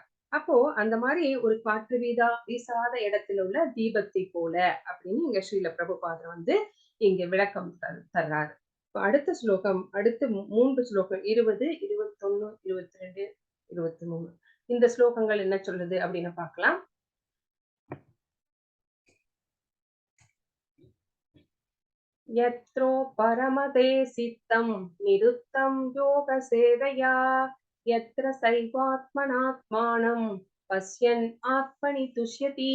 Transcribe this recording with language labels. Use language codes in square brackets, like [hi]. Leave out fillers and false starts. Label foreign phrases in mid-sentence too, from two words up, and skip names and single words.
[ta] அப்போ அந்த மாதிரி ஒரு காற்று வீசாத இடத்துல உள்ள தீபத்தை போல அப்படின்னு இங்க ஸ்ரீல பிரபுபாதர் இங்க விளக்கம் தர்றாரு. அடுத்த ஸ்லோகம், அடுத்த 3 ஸ்லோகம் 20, 21, 22, 23 இந்த ஸ்லோகங்கள் என்ன சொல்லுது அப்படின்னு பார்க்கலாம். [sa] यत्रो परमते सिद्धं निरुद्धं योगसेवया यत्र सैवात्मनात्मानं पश्यन् आत्मनि तुष्यति